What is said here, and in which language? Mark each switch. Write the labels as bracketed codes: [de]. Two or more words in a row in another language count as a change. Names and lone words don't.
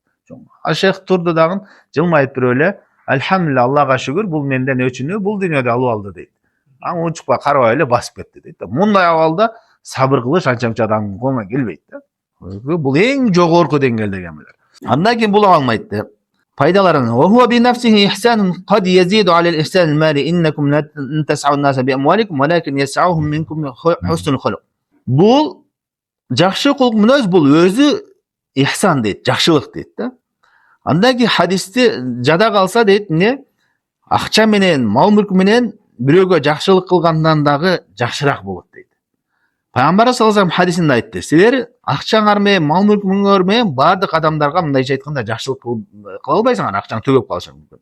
[ky] Шейх турду дагы жылмайып туруп эле, "Альхамдулилля, Аллага шүгүр, бул менден өчүнү, бул дүйнөдө алып алды" дейт. Унчукпай карабай эле басып кетти дейт да. Мындай абалда сабыр кылыш анча-мынча адамдын колуна келбейт да. Бул эң жогорку деңгээлдеги амелер. Андан кийин бул алмайт деп. Пайдаларын. [ar] وهو بنفسه إحسان قد يزيد على الإحسان المالي إنكم لا تسعون الناس بأموالكم ولكن يسعهم منكم حسن الخلق. [ky] Бул жакшы кулк мүнөз, бул өзү ихсан дейт, жакшылык дейт да. Андан кийин хадисти жада калса дейт, эмне? Акча менен, мал мүлк менен бирөөгө жакшылык кылгандан дагы жакшыраак болот дейт. Пайгамбар [ar] صلى الله عليه [ky] хадисинде айтты. Силер акчаңар менен, мал мүлкүңөр менен бардык адамдарга мындайча айтканда жакшылык кыла албайсыңар, акчаң төгөп калышы мүмкүн.